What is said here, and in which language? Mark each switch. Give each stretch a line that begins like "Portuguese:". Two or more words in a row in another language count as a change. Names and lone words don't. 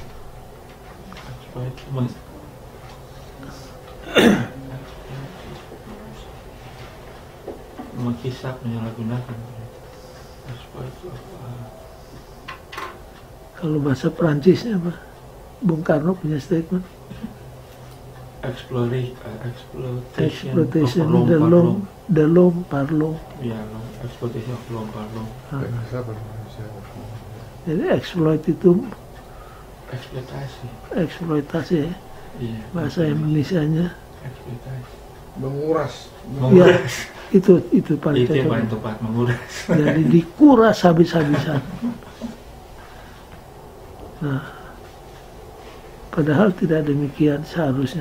Indonesian: Menghisap, menyalahgunakan. Kalau bahasa Perancisnya apa? Bung Karno punya statement.
French: Exploitation de l'homme par l'homme. Ya, exploitation of l'homme par l'homme.
Indonesian: Siapa manusia? Jadi exploit itu Eksploitasi. eksploitasi ya. Iya. Bahasa Indonesianya. Eksploitasi. Menguras. Ya, itu paling Itu yang paling cocok. tepat, menguras. Jadi dikuras habis-habisan. Nah, padahal tidak demikian seharusnya.